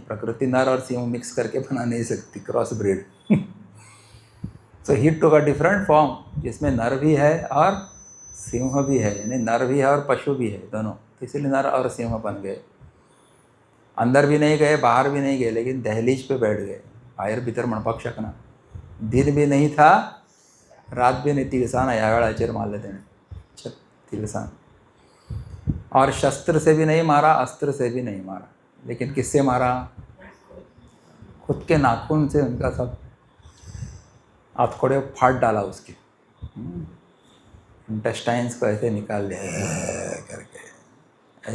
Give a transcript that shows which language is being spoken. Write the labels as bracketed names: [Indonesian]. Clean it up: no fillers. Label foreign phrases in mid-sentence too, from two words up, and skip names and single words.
[Hindi] प्रकृति नर और सिंह मिक्स करके बना नहीं सकती, [English] cross breed. So he took a different form [Hindi] जिसमें नर भी है और सिंह भी है, यानी नर भी है और पशु भी है दोनों। इसलिए नर और सिंह बन गए। अंदर भी नहीं गए, बाहर भी नहीं गए, लेकिन दहलीज पे बैठ गए। [Konkani] बाहेर भीतर म्हणपाक शकना। [Hindi] दिन भी नहीं था, रात भी नहीं, [Konkani] तिळसान ह्या वेळाचेर मारले तेणे, तिळसान। [Hindi] और शस्त्र से भी नहीं मारा, अस्त्र से भी नहीं मारा, लेकिन किससे मारा? खुद के नाखून से उनका सब हथकड़े फाड़ डाला उसके, इंटेस्टाइन्स को ऐसे निकाल दिया करके।